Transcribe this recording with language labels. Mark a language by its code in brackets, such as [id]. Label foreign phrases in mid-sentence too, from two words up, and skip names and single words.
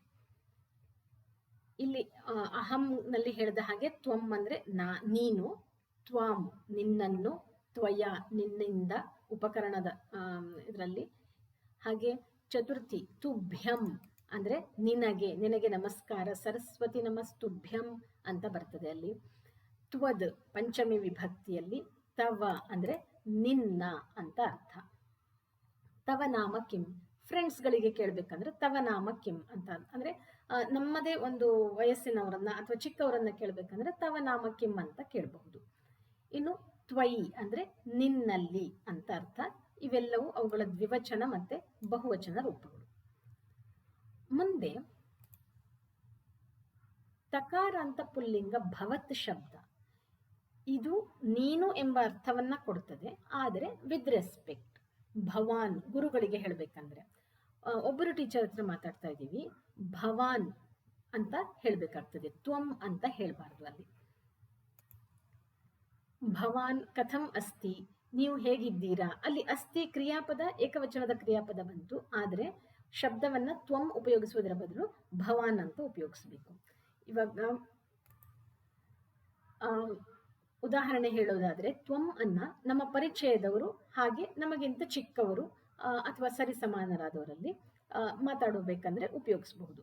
[kn] ಇಲ್ಲಿ ಅಹಂನಲ್ಲಿ ಹೇಳಿದ ಹಾಗೆ ತ್ವಂ ಅಂದರೆ ನೀನು, ತ್ವಾಂ ನಿನ್ನನ್ನು, ತ್ವಯ ನಿನ್ನಿಂದ ಉಪಕರಣದ ಇದರಲ್ಲಿ, ಹಾಗೆ ಚತುರ್ಥಿ ತುಭ್ಯಂ ಅಂದರೆ ನಿನಗೆ, ನಿನಗೆ ನಮಸ್ಕಾರ, [sa] ಸರಸ್ವತಿ ನಮಸ್ತುಭ್ಯಂ [kn] ಅಂತ ಬರ್ತದೆ ಅಲ್ಲಿ. ತ್ವದ್ ಪಂಚಮಿ ವಿಭಕ್ತಿಯಲ್ಲಿ ತವ ಅಂದರೆ ನಿನ್ನ ಅಂತ ಅರ್ಥ. [sa] ತವ ನಾಮ ಕಿಂ, [kn] ಫ್ರೆಂಡ್ಸ್ಗಳಿಗೆ ಕೇಳಬೇಕಂದ್ರೆ [sa] ತವ ನಾಮ ಕಿಂ [kn] ಅಂತ, ಅಂದರೆ ನಮ್ಮದೇ ಒಂದು ವಯಸ್ಸಿನವರನ್ನ ಅಥವಾ ಚಿಕ್ಕವರನ್ನ ಕೇಳಬೇಕಂದ್ರೆ [sa] ತವ ನಾಮ ಕಿಂ [kn] ಅಂತ ಕೇಳಬಹುದು. ಇನ್ನು ತ್ವಯಿ ಅಂದರೆ ನಿನ್ನಲ್ಲಿ ಅಂತ ಅರ್ಥ. ಇವೆಲ್ಲವೂ ಅವುಗಳ ದ್ವಿವಚನ ಮತ್ತೆ ಬಹುವಚನ ರೂಪಗಳು. ಮುಂದೆ ತಕಾರ ಅಂತ ಪುಲ್ಲಿಂಗ ಭವತ್ ಶಬ್ದ, ಇದು ನೀನು ಎಂಬ ಅರ್ಥವನ್ನ ಕೊಡ್ತದೆ, ಆದರೆ [en] with respect. [kn] ಭವಾನ್ ಗುರುಗಳಿಗೆ ಹೇಳಬೇಕಂದ್ರೆ, ಒಬ್ಬರು ಟೀಚರ್ ಹತ್ರ ಮಾತಾಡ್ತಾ ಇದ್ದೀವಿ, ಭವಾನ್ ಅಂತ ಹೇಳಬೇಕಾಗ್ತದೆ, ತ್ವಂ ಅಂತ ಹೇಳಬಾರ್ದು ಅಲ್ಲಿ. [sa] ಭವಾನ್ ಕಥಂ ಅಸ್ತಿ, [kn] ನೀವು ಹೇಗಿದ್ದೀರಾ, ಅಲ್ಲಿ ಅಸ್ತಿ ಕ್ರಿಯಾಪದ, ಏಕವಚನದ ಕ್ರಿಯಾಪದ ಬಂತು, ಆದರೆ ಶಬ್ದವನ್ನ ತ್ವಂ ಉಪಯೋಗಿಸುವುದರ ಬದಲು ಭವಾನ್ ಅಂತ ಉಪಯೋಗಿಸಬೇಕು. ಇವಾಗ ಉದಾಹರಣೆ ಹೇಳೋದಾದ್ರೆ, ತ್ವಂ ಅನ್ನ ನಮ್ಮ ಪರಿಚಯದವರು ಹಾಗೆ ನಮಗಿಂತ ಚಿಕ್ಕವರು ಅಥವಾ ಸರಿಸಮಾನರಾದವರಲ್ಲಿ ಮಾತಾಡಬೇಕಂದ್ರೆ ಉಪಯೋಗಿಸಬಹುದು.